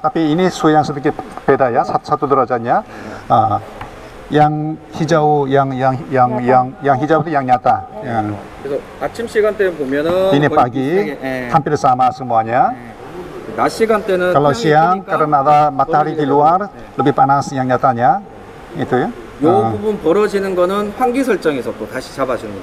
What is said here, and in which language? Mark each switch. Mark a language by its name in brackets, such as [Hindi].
[Indonesian] Tapi ini suhu yang sedikit beda ya, satu derajatnya. Yang hijau itu yang nyata. [Korean] 그래서 아침 시간대 보면은 [Indonesian] Ini pagi, hampir sama semuanya. [Korean] 낮 시간대는 [Indonesian] Kalau siang karena ada matahari di luar lebih panas yang nyatanya itu ya. [Korean] 요 부분 벌어지는 거는 환기 설정에서 또 다시 잡아주는 거예요.